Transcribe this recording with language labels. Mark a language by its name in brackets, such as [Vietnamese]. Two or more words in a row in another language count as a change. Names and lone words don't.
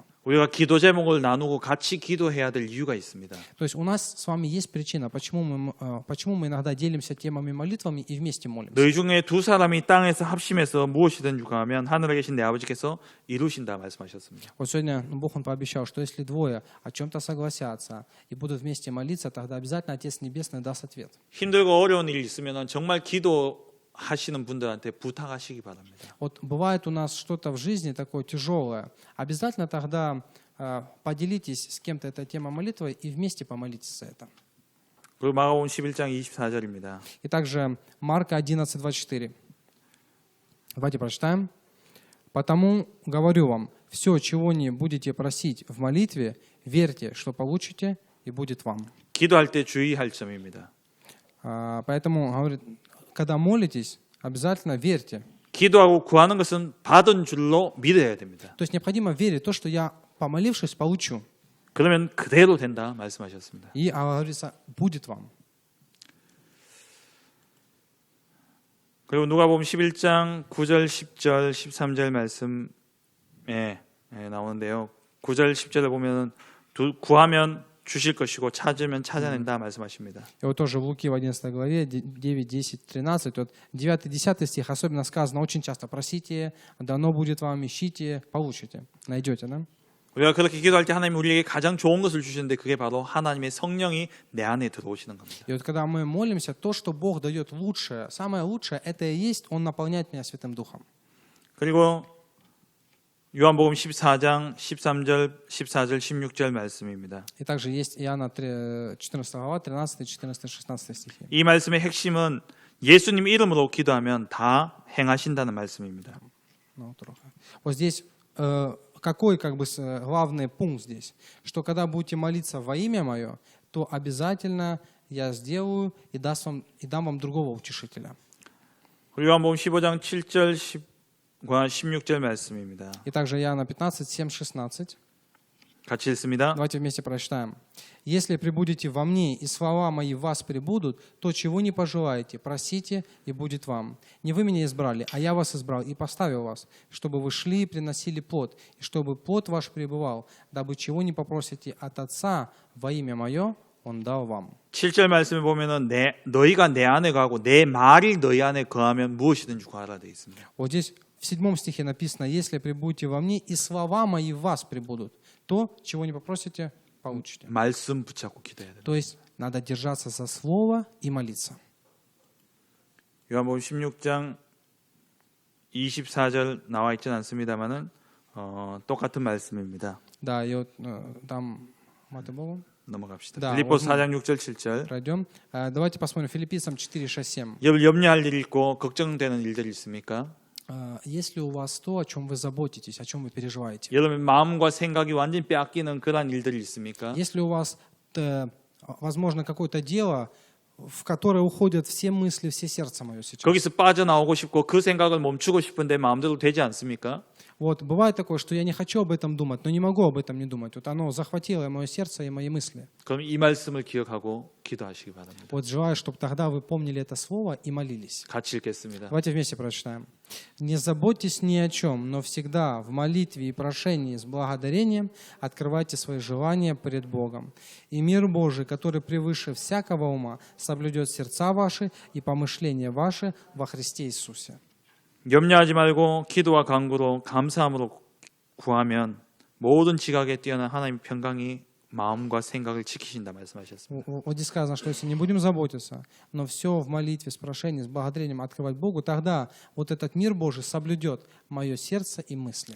[Korean] 우리가 기도 제목을 나누고 같이 기도해야 될 이유가 있습니다. [Russian] То есть у нас с вами есть причина, почему мы иногда делимся темами молитвами и вместе молимся. [Korean] 너희 중에 두 사람이 땅에서 합심해서 무엇이든 요구하면 하늘에 계신 내 아버지께서 이루신다 말씀하셨습니다. [Russian] Вот сегодня Бог Он пообещал, что если двое о чем-то согласятся и будут вместе молиться, тогда обязательно Отец Небесный даст ответ. [Korean] 힘들고 어려운 일이 있으면 정말 기도하시는 분들한테 부탁하시기 바랍니다. [Russian] Вот бывает у нас что-то в жизни такое тяжелое. Обязательно тогда поделитесь с кем-то этой темой молитвы и вместе помолитесь за это. [Korean] 그리고 마가복음 11장 24절입니다. [Russian] И также Марка 11:24. Давайте прочитаем. «Потому говорю вам, все, чего не будете просить в молитве, верьте, что получите, и будет вам». [Korean] 기도할 때 주의할 점입니다. [Russian] Поэтому говорит, когда молитесь, обязательно верьте. [Korean] 기도하고 구하는 것은 받은 줄로 믿어야 됩니다. [Russian] То есть необходимо верить в то, что я, помолившись, получу. [Korean] 그러면 그대로 된다 말씀하셨습니다. [Russian] И говорится, будет вам. [Korean] 그리고 누가복음 11장 9절, 10절, 13절 말씀에 나오는데요. 9절, 10절을 보면 구하면 주실 것이고 찾으면 찾아낸다 말씀하십니다. [Russian] И вот тоже в Луки в 11 главе 9, 10, 13, вот 9-10 стих особенно сказано очень часто: просите, дано будет вам, ищите, получите, найдете, да? [Korean] 우리가 그렇게 기도할 때 하나님이 우리에게 가장 좋은 것을 주시는데 그게 바로 하나님의 성령이 내 안에 들어오시는 겁니다. [Russian] И вот когда мы молимся, то, что Бог дает лучшее, самое лучшее, это и есть, Он наполняет меня Святым Духом. [Korean] 그리고 요한복음 14장 13절, 14절, 16절 말씀입니다. [Russian] И также есть Иоанна 14 глава, 13, 14, 16 стихи. [Korean] 이 말씀의 핵심은 예수님 이름으로 기도하면 다 행하신다는 말씀입니다. [Russian] Вот здесь какой главный пункт здесь? Что когда будете молиться во имя Мое, то обязательно я сделаю и дам вам другого утешителя. [Korean] 요한복음 15장 7절, 10과 16절 말씀입니다. [Russian] И также Иоанна 15, 7, 16. [Korean] 같이 읽습니다. [Russian] Давайте вместе прочитаем. «Если пребудете во мне, и слова мои в вас пребудут, то чего не пожелаете, просите, и будет вам. Не вы меня избрали, а я вас избрал и поставил вас, чтобы вы шли и приносили плод, и чтобы плод ваш пребывал, дабы чего не попросите от Отца во имя Мое, Он дал вам». [Korean] 7절 말씀에 보면은 너희가 내 안에 거하고 내 말이 너희 안에 거하면 무엇이든지 구하라 되어 있습니다. [Russian] Вот здесь в 7 стихе написано: «Если пребудете во мне, и слова мои в вас пребудут, то, чего не попросите, получите». [Korean] 말씀 붙잡고 기도해야 됩니다. [Russian] То есть надо держаться за слово и молиться. [Korean] 요한복음 16장 24절 나와 있지는 않습니다만은 똑같은 말씀입니다. [Russian] Да, и вот там, Матфея [Korean] 넘어갑시다. [Russian] Да, [Korean] 빌립보서 [Russian] вот [Korean] 4장 6절 7절. [Russian] Пройдем. Давайте посмотрим Филиппийцам 4, 6, 7. [Korean] 염려할 일이 있고 걱정되는 일들이 있습니까? [Russian] Есть ли у вас то, о чем вы заботитесь, о чем вы переживаете? [Korean] 여러분 마음과 생각이 완전히 빼앗기는 그런 일들이 있습니까? [Russian] Есть ли у вас, возможно, какое-то дело, в которое уходят все мысли, все сердце мое сейчас? 거기서 빠져나오고 싶고 그 생각을 멈추고 싶은데 마음대로 되지 않습니까? Вот бывает такое, что я не хочу об этом думать, но не могу об этом не думать. Вот оно захватило мое сердце и мои мысли. [Korean] 그럼 이 말씀을 기억하고 기도하시기 바랍니다. [Russian] Вот желаю, чтобы тогда вы помнили это слово и молились. [Korean] 같이 읽겠습니다. [Russian] Давайте вместе прочитаем. «Не заботьтесь ни о чем, но всегда в молитве и прошении с благодарением открывайте свои желания пред Богом. И мир Божий, который превыше всякого ума, соблюдет сердца ваши и помышления ваши во Христе Иисусе». [Korean] 염려하지 말고 기도와 간구로 감사함으로 구하면 모든 지각에 뛰어난 하나님의 평강이 마음과 생각을 지키신다 말씀하셨습니다. [Russian] Вот здесь сказано, что если не будем заботиться, но все в молитве, с прошением, с благодарением открывать Богу, тогда вот этот мир Божий соблюдет мое сердце и мысли.